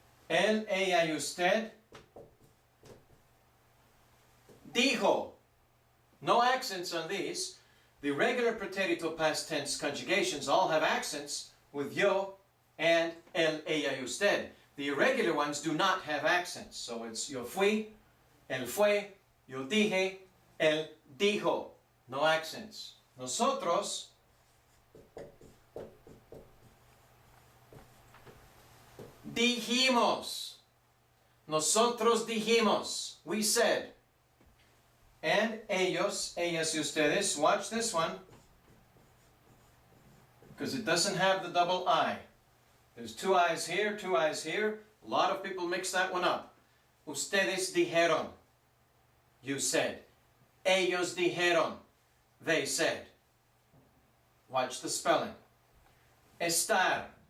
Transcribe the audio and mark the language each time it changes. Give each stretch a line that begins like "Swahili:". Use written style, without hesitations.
Spanish: Él, ella y usted dijo.
English: No accents on these. The regular preterito past tense conjugations all have accents with yo and
Spanish: él, ella y usted.
English: The irregular ones do not have accents. So it's
Spanish: yo fui, él fue, yo dije, él dijo.
English: No accents.
Spanish: Nosotros dijimos. Nosotros dijimos.
English: We said. And
Spanish: ellos, ellas y ustedes.
English: Watch this one, because it doesn't have the double I. There's 2 I's here, 2 I's here. A lot of people mix that one up.
Spanish: Ustedes dijeron.
English: You said.
Spanish: Ellos dijeron.
English: They said. Watch the spelling. Estar.